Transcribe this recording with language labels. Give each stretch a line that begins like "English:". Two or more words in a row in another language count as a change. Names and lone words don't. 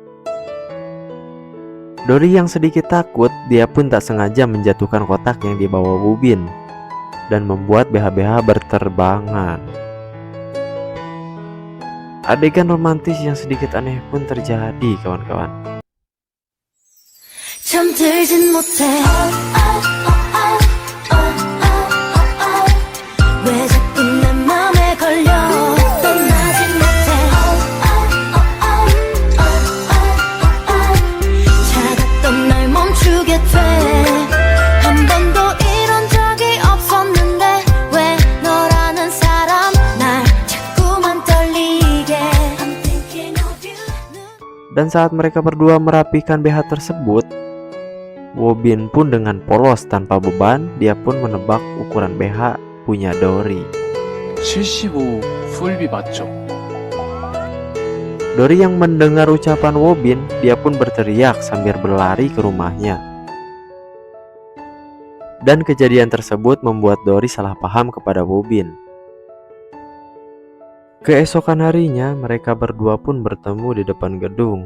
Indonesian: Dori yang sedikit takut, dia pun tak sengaja menjatuhkan kotak yang dibawa Woo-bin dan membuat BH-BH berterbangan. Adegan romantis yang sedikit aneh pun terjadi, kawan-kawan.
Korean: 잠들진 못해 왜 자꾸 내 맘에 걸려 떠나지 못해 차갑던 날 멈추게 돼 한 번도 이런 적이 없었는데 왜 너라는 사람 날 자꾸만 떨리게
English: I'm thinking
Indonesian: Dan saat mereka berdua merapikan BH tersebut, Wobin pun dengan polos tanpa beban, dia pun menebak ukuran BH punya Dory.
Korean: 75 풀비 맞죠?
Indonesian: Dory yang mendengar ucapan Wobin, dia pun berteriak sambil berlari ke rumahnya. Dan kejadian tersebut membuat Dory salah paham kepada Wobin. Keesokan harinya, mereka berdua pun bertemu di depan gedung.